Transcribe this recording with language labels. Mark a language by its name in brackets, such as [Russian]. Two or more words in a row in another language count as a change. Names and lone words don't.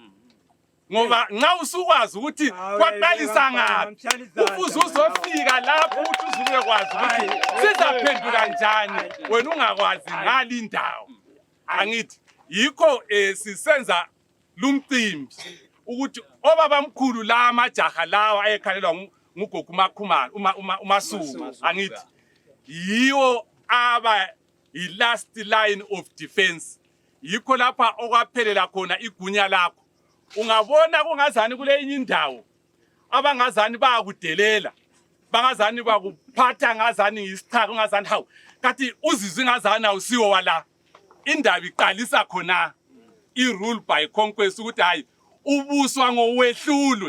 [North Ndebele] Ngoba nxa usukwazi ukuthi kwaqalisa ngapi kufuze uzofika lapho ukuthi uzubekwazi ukuthi sizaphenduka njani wena ungakwazi ngali indawo. Angithi yikho sisenza lumcimbi ukuthi obabamkhulu la amajaha lawa ayekhalelwa ngugogo uMasuku, angithi yiwo aba i- [English] last line of defense. [North Ndebele] Yikho lapha okwaphelela khona igunya lakho. Ungabona kungazani kule enye indawo abangazani bayakudelela, bangazani bakuphatha ngazani ngisichaka ungazani hawu kathi uzizwe ngazani awusiwo wala. Indaba iqalisa khona i- [English] rule by conquest [North Ndebele] ukuthi hayi ubuswa ngowehlulwe.